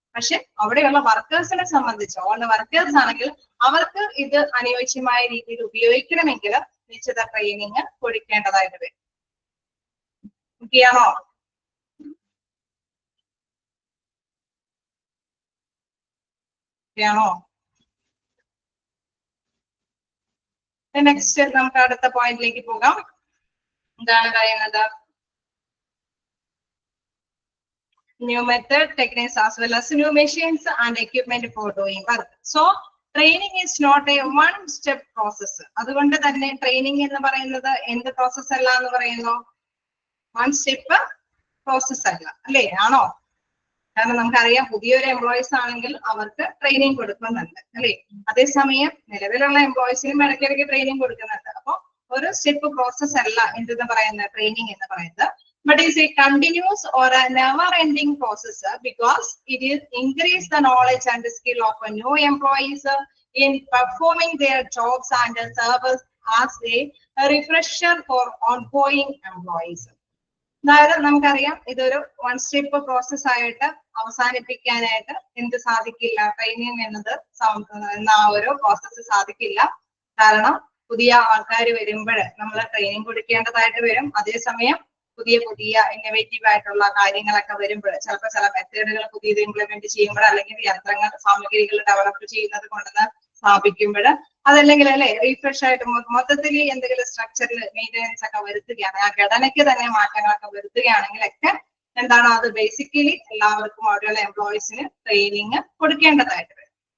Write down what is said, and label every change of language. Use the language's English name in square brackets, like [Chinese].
[Malayalam] പക്ഷെ അവിടെയുള്ള വർക്കേഴ്സിനെ സംബന്ധിച്ച് ഓൺ വർക്കേഴ്സ് ആണെങ്കിൽ അവർക്ക് ഇത് അനുയോജ്യമായ രീതിയിൽ ഉപയോഗിക്കണമെങ്കിൽ നിശ്ചിത ട്രെയിനിങ് കൊടുക്കേണ്ടതായിട്ട് വരും. ഓക്കെയാണോ? ാണോ? നെക്സ്റ്റ് നമുക്ക് അടുത്ത പോയിന്റിലേക്ക് പോകാം. എന്താണ് പറയുന്നത്? [English] New method, techniques as well as new machines and equipment for doing work. So training is not a one-step process. [Malayalam] അതുകൊണ്ട് തന്നെ ട്രെയിനിങ് എന്ന് പറയുന്നത് എന്ത് പ്രോസസ് അല്ല എന്ന് പറയുന്നു? വൺ സ്റ്റെപ്പ് പ്രോസസ് അല്ല അല്ലേ, ആണോ? കാരണം നമുക്കറിയാം പുതിയൊരു എംപ്ലോയീസ് ആണെങ്കിൽ അവർക്ക് ട്രെയിനിങ് കൊടുക്കുന്നുണ്ട് അല്ലെ, അതേസമയം നിലവിലുള്ള എംപ്ലോയീസിനും ഇടയ്ക്കിടയ്ക്ക് ട്രെയിനിങ് കൊടുക്കുന്നുണ്ട്. അപ്പൊ ഒരു സ്റ്റെപ്പ് പ്രോസസ് അല്ല എന്തെന്ന് പറയുന്നത് ട്രെയിനിങ് എന്ന് പറയുന്നത്. [English] But is a continuous or a never-ending process because it is increase the knowledge and the skill of a new employees in performing their jobs and serves as a refresher for ongoing employees. [Malayalam] അതായത് നമുക്കറിയാം ഇതൊരു one step process ആയിട്ട് അവസാനിപ്പിക്കാനായിട്ട് എന്ത് സാധിക്കില്ല, training എന്നത് എന്ന ആ ഒരു പ്രോസസ്സ് സാധിക്കില്ല. കാരണം പുതിയ ആൾക്കാർ വരുമ്പോൾ നമ്മൾ ട്രെയിനിങ് കൊടുക്കേണ്ടതായിട്ട് വരും. അതേസമയം പുതിയ ഇന്നോവേറ്റീവ് ആയിട്ടുള്ള കാര്യങ്ങളൊക്കെ വരുമ്പോൾ ചിലപ്പോൾ ചില മെത്തേഡുകൾ പുതിയത് ഇംപ്ലിമെന്റ് ചെയ്യുമ്പോൾ അല്ലെങ്കിൽ യന്ത്രങ്ങൾ സാമഗ്രികൾ ഡെവലപ്പ് ചെയ്യുന്നത് കൊണ്ടുവന്ന് സ്ഥാപിക്കുമ്പോൾ അതല്ലെങ്കിൽ അല്ലെ റീഫ്രഷ് ആയിട്ട് മൊത്തത്തിൽ എന്തെങ്കിലും സ്ട്രക്ചറിൽ മെയിൻ്റെനൻസ് ഒക്കെ വരുത്തുകയാണ്, ആ ഘടനയ്ക്ക് തന്നെ മാറ്റങ്ങളൊക്കെ വരുത്തുകയാണെങ്കിലൊക്കെ എന്താണ് അത് ബേസിക്കലി എല്ലാവർക്കും അവിടെയുള്ള എംപ്ലോയീസിന് ട്രെയിനിങ് കൊടുക്കേണ്ടതായിട്ട് വരും.